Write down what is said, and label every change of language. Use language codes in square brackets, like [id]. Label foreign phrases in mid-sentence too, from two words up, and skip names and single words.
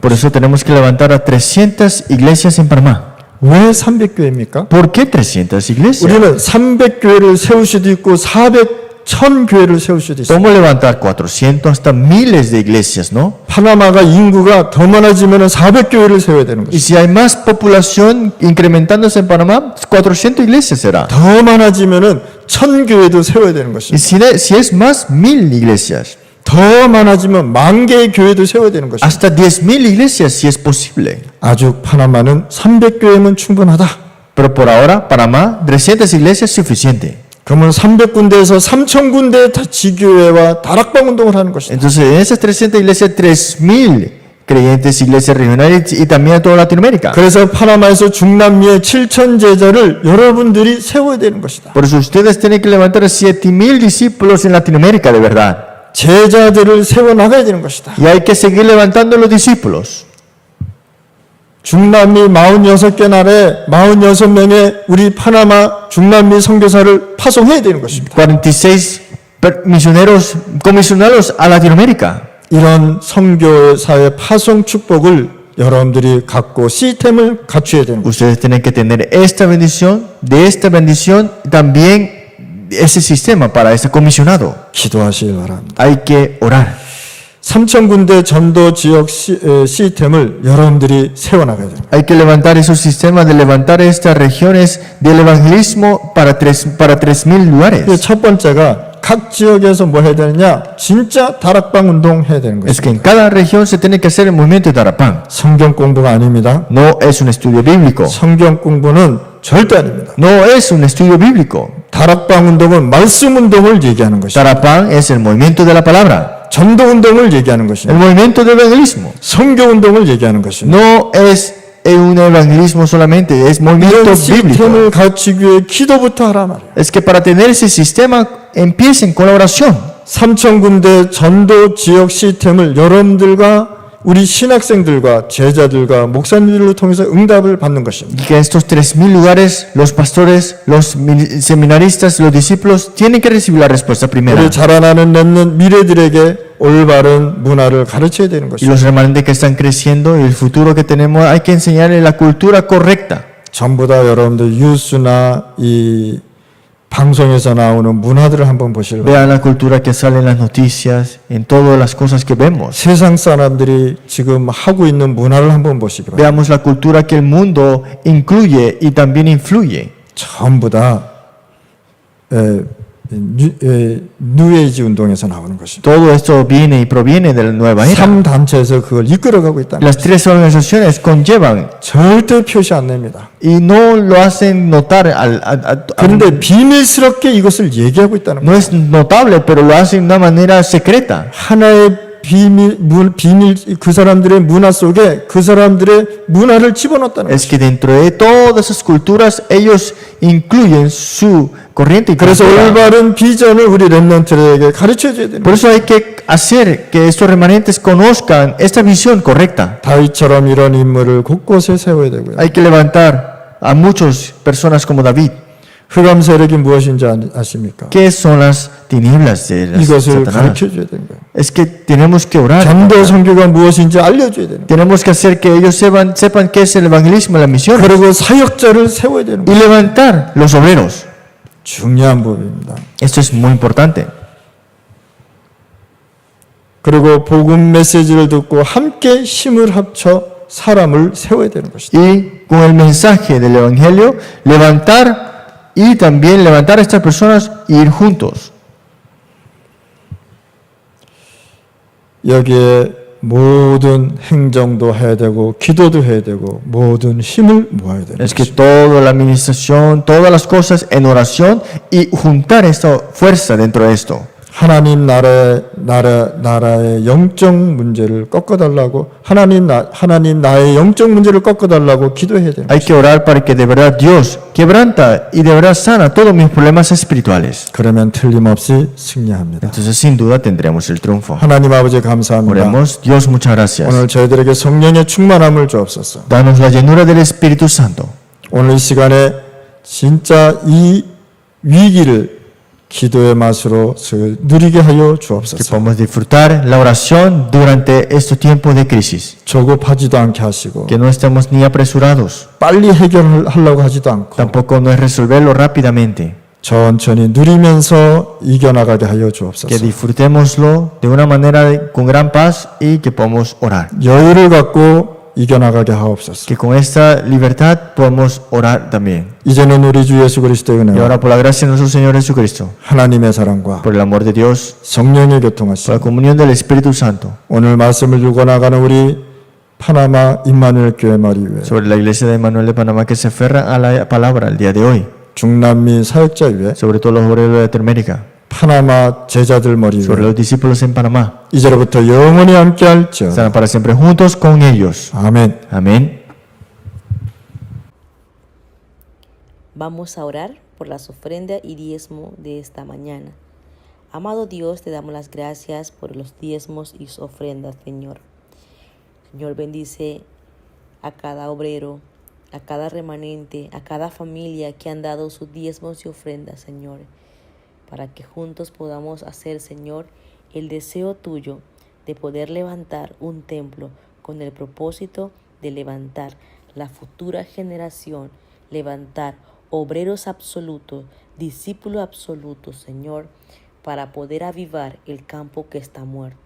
[es] Por eso tenemos que levantar a 300 iglesias en Panamá. [ko] 왜 300교회입니까? [es] ¿Por qué 300 iglesias? [ko] 우리는 300교회를 세울 수도 있고 1000교회를 세울 수도 있어요. [es] ¿Cómo levantar 400 hasta miles de iglesias, no? [ko] 파나마가 인구가 더 많아지면 400교회를 세워야 되는 [es] Y [ko] 것이죠. [es] si hay más población incrementándose en Panamá, 400 iglesias será. [ko] 더 많아지면 1000교회도 세워야 되는 [es] Y [ko] 것입니다. [es] si es más, 1000 iglesias. [ko] 더 많아지면 10,000개의 교회도 세워야 되는 것입니다. [es] Hasta 10,000 iglesias si es posible. [ko] 아직 파나마는 300교회면 충분하다. [es] Pero por ahora, Panamá, 300 iglesias es suficiente. [ko] 그러면 300군데에서 3,000군데의 지교회와 다락방 운동을 하는 것이다. [es] Entonces, en esas 300 iglesias, 3,000 creyentes, iglesias regionales y también a toda Latinoamérica. [ko] 그래서 파나마에서 중남미의 7,000 제자를 여러분들이 세워야 되는 것이다. [es] Por eso ustedes tienen que levantar a 7,000 discípulos en Latinoamérica, de verdad. [ko] 제자들을 세워 나가야 되는 것이다. [es] Y hay que seguir levantando los discípulos. [ko] 중남미 46개 나라에 46명의 우리 파나마 중남미 선교사를 파송해야 되는 것입니다. [es] 46 misioneros, comisionarlos a Latinoamérica. [ko] 이런 선교사의 파송 축복을 여러분들이 갖고 시스템을 갖춰야 되는 것입니다. [es] Ustedes tienen que tener esta bendición, de esta bendición también ese sistema para ese comisionado. [ko] 기도하시기 바랍니다. [es] Hay que orar. [ko] 3,000군데 전도 지역 시스템을 여러분들이 세워나가야 됩니다. [es] Hay que levantar esos sistemas de levantar estas regiones del evangelismo para 3,000 lugares. [ko] 첫 번째가 각 지역에서 뭐 해야 되느냐? 진짜 다락방 운동 해야 되는 [es] Es que [ko] 것입니다. [es] en cada región se tiene que hacer el movimiento de Tarapán. [ko] 성경 공부가 아닙니다. [es] No es un estudio bíblico. [ko] 성경 공부는 절대 아닙니다. [es] No es un estudio bíblico. [ko] 다락방 운동은 말씀 운동을 얘기하는 것입니다. [es] Tarapán es el movimiento de la palabra. [ko] 전도 운동을 얘기하는 [es] El [ko] 것입니다. [es] movimiento del evangelismo. [ko] 성교 운동을 얘기하는 것입니다. [es] No es un evangelismo solamente, es movimiento [ko] 이런 [es] bíblico. [ko] 시스템을 갖추기 위해 기도부터 하라 말이에요. [es] Es que para tener ese sistema empiecen con la oración. [ko] 3,000군데 전도 지역 시스템을 여러분들과 우리 신학생들과 제자들과 목사님들을 통해서 응답을 받는 것입니다. [es] Y que estos 3.000 lugares, los pastores, los seminaristas, los discípulos, tienen que recibir la respuesta primera. [ko] 우리 자라나는 렘넌트 미래들에게 올바른 문화를 가르쳐야 되는 [es] Y [ko] 것입니다. [es] los remanentes que están creciendo y el futuro que tenemos, hay que enseñarles la cultura correcta. [ko] 전부 다 여러분들 뉴스나 이 방송에서 나오는 문화들을 한번 보시길 바랍니다. [es] Vean la cultura que sale en las noticias, en todas las cosas que vemos. [ko] 세상 사람들이 지금 하고 있는 문화를 한번 보시기 바랍니다. [es] Veamos la cultura que el mundo incluye y también influye. [ko] 전부 다 뉴에이지 운동에서 나오는 것입니다. [es] Todo esto viene y proviene de la nueva era. [ko] 3단체에서 그걸 이끌어가고 있다는 [es] Las [ko] 것입니다. [es] 3 organizaciones conllevan [ko] 절대 표시 안 냅니다. [es] y no lo hacen notar. [ko] 그런데 비밀스럽게 이것을 얘기하고 있다는 [es] No [ko] 거예요. [es] es notable, pero lo hacen de una manera secreta. [ko] 하나의 비밀 그 사람들의 문화 속에 그 사람들의 문화를 집어넣었다는 [es] Es [ko] 거예요. [es] que dentro de todas esas culturas ellos incluyen su corriente y [ko] 그래서 [es] cultura. [ko] 올바른 비전을 우리 렘넌트들에게 가르쳐 줘야 됩니다. [es] Por eso hay que hacer que estos remanentes conozcan esta visión correcta. [ko] 다윗처럼 이런 인물을 곳곳에 세워야 되고요. [es] Hay que levantar a muchas personas como David. [ko] 흑암 세력이 무엇인지 아십니까? [es] ¿Qué son las tinieblas de [ko] 이것을 [es] Satanás? [ko] 가르쳐 줘야 되는 거예요. [es] Es que tenemos que orar. [ko] 전도 선교가 무엇인지 알려줘야 되는 거예요. [es] Tenemos que hacer que ellos sepan qué es el evangelismo y la misión. [ko] 그리고 사역자를 세워야 되는 [es] Y [ko] 거예요. [es] levantar los obreros. [ko] 중요한 법입니다. [es] Esto es muy importante. [ko] 그리고 복음 메시지를 듣고 함께 힘을 합쳐 사람을 세워야 되는 것이다. [es] Y con el mensaje del evangelio, levantar y también levantar a estas personas e ir juntos. [ko] 여기에 모든 행정도 해야 되고 기도도 해야 되고 모든 힘을 모아야 되는 [es] Es que [ko] 것이다. [es] toda la administración, todas las cosas en oración y juntar esta fuerza dentro de esto. [ko] 하나님 나라의 영적 문제를 꺾어달라고 하나님 나의 영적 문제를 꺾어달라고 기도해야 되는 [es] Hay [ko] 것이다. [es] que orar para que de verdad Dios quebranta y de verdad sana todos mis problemas espirituales. [ko] 그러면 틀림없이 승리합니다. [es] Entonces sin duda tendremos el triunfo. [ko] 하나님 아버지 감사합니다. [es] Oremos, Dios, muchas gracias. [ko] 오늘 저희들에게 성령의 충만함을 주옵소서. [es] Danos la llenura del Espíritu Santo. [ko] 오늘 이 시간에 진짜 이 위기를 기도의 맛으로 누리게 하여 [es] Que [ko] 주옵소서. [es] podamos disfrutar la oración durante estos tiempos de crisis. [ko] 조급하지도 않게 하시고 [es] Que no estemos ni apresurados. [ko] 빨리 해결하려고 하지도 않고 [es] Tampoco no es resolverlo rápidamente. [ko] 천천히 누리면서 이겨나가게 하여 [es] Que [ko] 주옵소서. [es] disfrutémoslo de una manera con gran paz y que podamos orar. [ko] 여유를 갖고 이겨나가게 하옵소서. [es] Que con esta libertad podamos orar también. [ko] 이제는 우리 주 예수 그리스도의 [es] Y [ko] 은혜와 [es] ahora por la gracia de nuestro Señor Jesucristo, [ko] 하나님의 사랑과 [es] por el amor de Dios, [ko] 성령의 [es] por [ko] 교통하심 [es] la comunión del Espíritu Santo, [ko] 오늘 말씀을 들고 나가는 우리 파나마 임마누엘 교회 머리 위에 [es] sobre la iglesia de Manuel de Panamá que se aferra a la palabra el día de hoy, [ko] 중남미 사역자 위에 [es] sobre todos los obreros de Latinoamérica, [ko] 파나마 제자들 머리 [es] sobre [ko] 위에 [es] los discípulos en Panamá. [ko] 이제로부터 영원히 함께할지어다. [es] Estarán para siempre juntos con ellos. [ko] 아멘. [es] Amén. Vamos a orar por las ofrendas y diezmo de esta mañana. Amado Dios, te damos las gracias por los diezmos y ofrendas, Señor. Señor, bendice a cada obrero, a cada remanente, a cada familia que han dado sus diezmos y ofrendas, Señor, para que juntos podamos hacer, Señor, el deseo tuyo de poder levantar un templo con el propósito de levantar la futura generación, levantar obreros absolutos, discípulos absolutos, Señor, para poder avivar el campo que está muerto.